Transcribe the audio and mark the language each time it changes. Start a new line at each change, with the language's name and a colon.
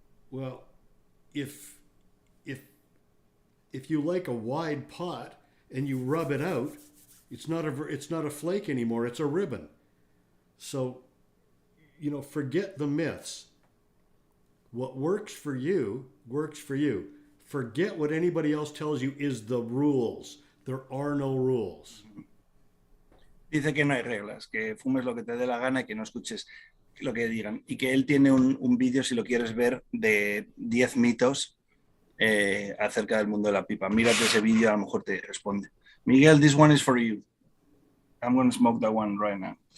English: Well, if you like a wide pot and you rub it out, it's not a flake anymore, it's a ribbon. So, forget the myths. What works for you works for you. Forget what anybody else tells you is the rules. There are no rules.
Spanish: Dice que no hay reglas, que fumes lo que te dé la gana y que no escuches lo que digan. Y que él tiene un vídeo, si lo quieres ver, de 10 mitos acerca del mundo de la pipa. Mírate ese vídeo, a lo mejor te responde.
English: Miguel, this one is for you. I'm going to smoke that one right now.